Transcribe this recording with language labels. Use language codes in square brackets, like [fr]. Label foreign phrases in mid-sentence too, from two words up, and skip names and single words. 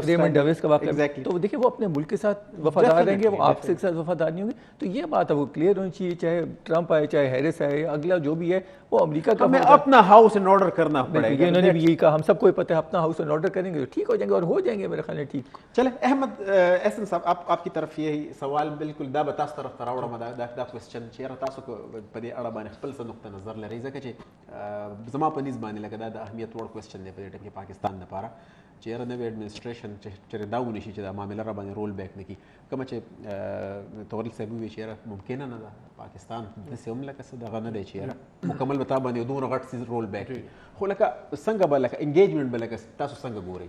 [ur] ریمنڈ ڈیوس کا واقعہ, تو دیکھیں وہ اپنے ملک کے ساتھ وفادار رہیں گے, وہ آپ سے ساتھ وفادار نہیں ہوں گے. تو یہ بات ہے وہ کلیئر ہونی چاہیے, چاہے ٹرمپ آئے, چاہے ہیرس آئے, اگلا جو بھی ہے وہ امریکہ کا, ہمیں اپنا [en] house in order [ur] کرنا پڑے گا. انہوں نے بھی یہی کہا, ہم سب کو پتہ ہے اپنا [en] house in order [ur] کریں گے تو ٹھیک ہو جائیں گے, اور ہو جائیں گے میرے خیال میں ٹھیک. چلے احمد احسن صاحب, آپ کی طرف یہی سوال بالکل [ps] دا بتاس طرف راوړم, دا کوېسچن چې تاسو په دې اړه باندې خپل څه نقطه نظر لرئ, ځکه چې زما په نظر باندې لکه دا د اهمیت وړ کوېسچن دی په دې ټیم کې پاکستان لپاره, چې یاره نوې اډمنسټریشن چې دا ونشي چې دا معامله را باندې [en] roll back [ps] نه کړي, کومه چې تورل صاحب وویل چې یاره ممکنه نه ده پاکستان داسې هم لکه څه دغه نه دی چې یاره مکمل به تا باندې دومره غټ څیز [en] roll back [ps] کړي, خو لکه څنګه به لکه انګیجمنټ به لکه تاسو څنګه ګورئ؟